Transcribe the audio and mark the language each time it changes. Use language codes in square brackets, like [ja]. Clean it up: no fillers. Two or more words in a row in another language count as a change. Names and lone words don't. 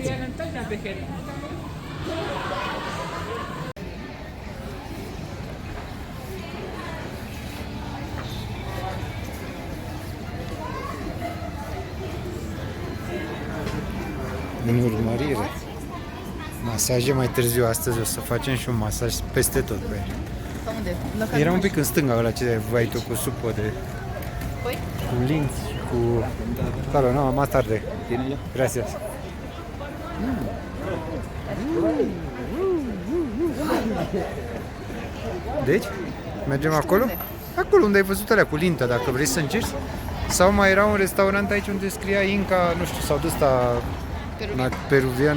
[ro] În urmărire. Masaje mai târziu astăzi, o să facem și un masaj peste tot pe aici. unde? La care Era un mergi? pic în stânga ăla ce vai tu cu supă de... Păi? cu linți și cu... [es] Claro, no, más tarde. Gracias. [ro] Deci, mergem acolo? Acolo unde ai văzut alea cu lintă, dacă vrei să încerci. Sau mai era un restaurant aici unde scria Inca, nu știu, sau de ăsta peruvian.